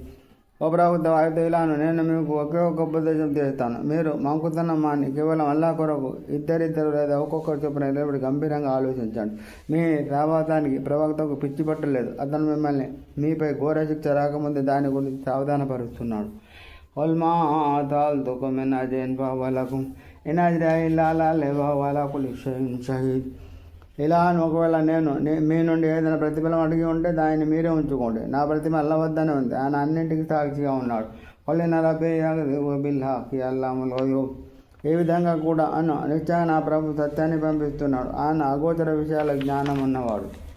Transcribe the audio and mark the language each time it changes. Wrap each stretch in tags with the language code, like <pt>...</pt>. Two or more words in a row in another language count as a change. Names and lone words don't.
<te>ఓ ప్రవక్త, వారితో ఇలాను, నేను మీకు ఒకే ఒక ఉపదేశం చేస్తాను. మీరు మంకుతనం మాని కేవలం అల్లాహ్ కొరకు ఇద్దరిద్దరు లేదా ఒక్కొక్కరు చొప్పున నిలబడి గంభీరంగా ఆలోచించండి. మీ రావాతానికి ప్రవక్తకు పిచ్చి పట్టలేదు. అతను మిమ్మల్ని మీపై ఘోర శిక్ష రాకముందే దాని గురించి సావధానపరుస్తున్నాడు.</te> <ar>قل ما أطلتكم من أجر فهو لكم إن أجري إلا على الله وهو على كل شيء شهيد.</ar> <te>ఇలా అని ఒకవేళ నేను మీ నుండి ఏదైనా ప్రతిఫలం అడిగి ఉంటే దాన్ని మీరే ఉంచుకోండి. నా ప్రతిమ అల్లా వద్దనే ఉంది, ఆయన అన్నింటికి సాక్షిగా ఉన్నాడు.</te> <ar>علام الغيوب.</ar> <te>ఏ విధంగా కూడా అను, నిశ్చయంగా నా ప్రభు సత్యాన్ని పంపిస్తున్నాడు, ఆయన అగోచర విషయాల జ్ఞానం ఉన్నవాడు.</te>